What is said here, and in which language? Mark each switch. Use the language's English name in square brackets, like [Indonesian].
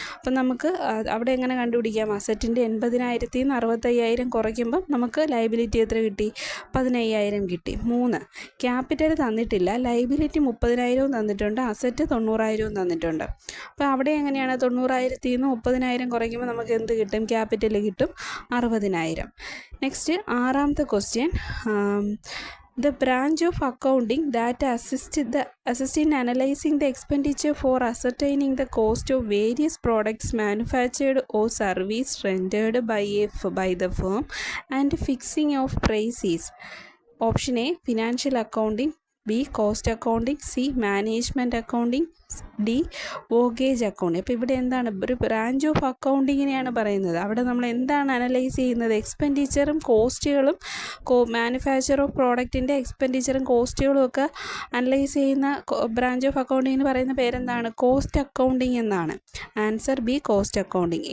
[Malayalam] അപ്പം നമുക്ക് അവിടെ എങ്ങനെ കണ്ടുപിടിക്കാം? അസറ്റിൻ്റെ 80,000 നിന്ന് 65,000 കുറയ്ക്കുമ്പം നമുക്ക് ലയബിലിറ്റി എത്ര കിട്ടി? 15,000 കിട്ടി. 3, ക്യാപിറ്റൽ തന്നിട്ടില്ല, ലയബിലിറ്റി 30,000 തന്നിട്ടുണ്ട്, അസറ്റ് 90,000 തന്നിട്ടുണ്ട്. അപ്പോൾ അവിടെ എങ്ങനെയാണ്? 90,000 നിന്ന് 30,000 കുറയ്ക്കുമ്പോൾ നമുക്ക് എന്ത് കിട്ടും? ക്യാപിറ്റൽ കിട്ടും 60,000. Next 6ാമത്തെ question, [English] The branch of accounting that assists in analyzing the expenditure for ascertaining the cost of various products manufactured or service rendered by the firm and fixing of prices. Option A, financial accounting. B, cost accounting. C, management accounting. D, voyage account. [Malayalam] അപ്പോൾ ഇവിടെ എന്താണ്, ഒരു branch of അക്കൗണ്ടിങ്ങിനെയാണ് പറയുന്നത്. അവിടെ നമ്മൾ എന്താണ് analyse ചെയ്യുന്നത്? എക്സ്പെൻഡിച്ചറും കോസ്റ്റുകളും, manufacture of പ്രോഡക്റ്റിൻ്റെ എക്സ്പെൻഡിച്ചറും കോസ്റ്റുകളും ഒക്കെ അനലൈസ് ചെയ്യുന്ന ബ്രാഞ്ച് ഓഫ് അക്കൗണ്ടിങ്ങിന് പറയുന്ന പേരെന്താണ്? കോസ്റ്റ് അക്കൗണ്ടിങ് എന്നാണ്. Answer B, cost accounting.